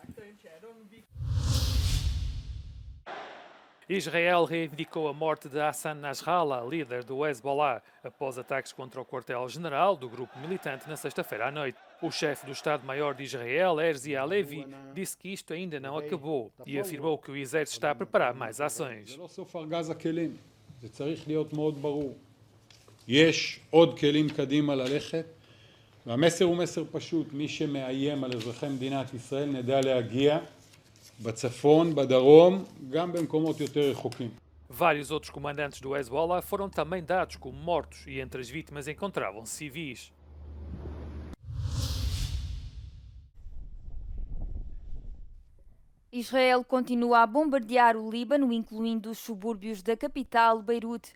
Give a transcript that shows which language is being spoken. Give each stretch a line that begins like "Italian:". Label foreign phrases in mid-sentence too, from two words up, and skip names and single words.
Portuguese: Israel reivindicou a morte de Hassan Nasrallah, líder do Hezbollah, após ataques contra o quartel-general do grupo militante na sexta-feira à noite. O chefe do Estado-Maior de Israel, Herzi Halevi, disse que isto ainda não acabou e afirmou que o exército está a preparar mais ações.
Hebrew: והמסר הוא מסר פשוט, מי שמאיים על אזרחי מדינת ישראל נדע להגיע בצפון, בדרום, גם במקומות יותר רחוקים.
Portuguese: Vários outros comandantes do Hezbollah foram também dados como mortos e entre as vítimas encontravam-se civis. Israel continua a bombardear o Líbano, incluindo os subúrbios da capital, Beirute.